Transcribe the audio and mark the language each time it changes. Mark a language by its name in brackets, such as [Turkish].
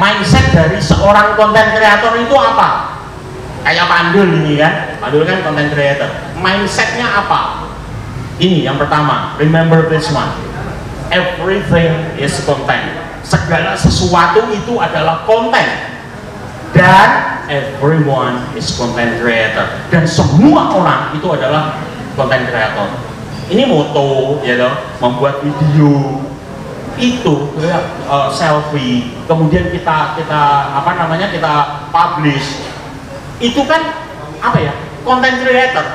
[Indonesian] Mindset dari seorang konten kreator itu apa? Kayak Pak Andul ini kan, Pak Andul kan konten kreator. Mindsetnya apa? Ini yang pertama, [English] remember this one. Everything is content. [Indonesian] Segala sesuatu itu adalah konten. [English] Dan everyone is content creator. [Indonesian] Dan semua orang itu adalah content creator. Ini moto, ya toh, membuat video itu selfie, kemudian kita apa namanya, kita publish. Itu kan apa ya? Content creator.